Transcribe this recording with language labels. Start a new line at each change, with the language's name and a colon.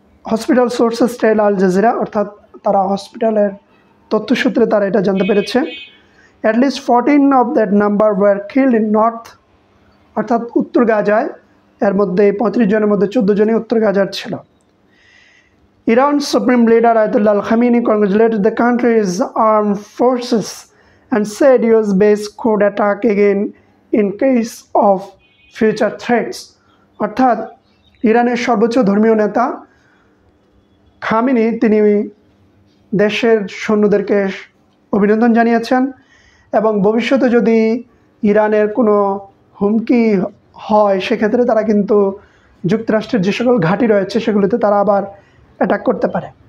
English: hospital sources tell Al Jazeera,
Bangla: অর্থাৎ তারা হসপিটালের তথ্যসূত্রে তারা এটা জানতে পেরেছে।
English: at least 14 of that number were killed in north,
Bangla: অর্থাৎ উত্তর গাজায়। এর মধ্যে 35 জনের মধ্যে 14 জনই উত্তর গাজার ছিল।
English: Iran's Supreme Leader Ayatollah Khamenei congratulated the country's armed forces and said US base could attack again in case of future threats।
Bangla: অর্থাৎ ইরানের সর্বোচ্চ ধর্মীয় নেতা খামেনি তিনি দেশের সৈন্যদেরকে অভিনন্দন জানিয়েছেন এবং ভবিষ্যতে যদি ইরানের কোনো হুমকি হয় সেক্ষেত্রে তারা কিন্তু যুক্তরাষ্ট্রের যে সকল ঘাঁটি রয়েছে সেগুলিতে তারা আবার অ্যাটাক করতে পারে।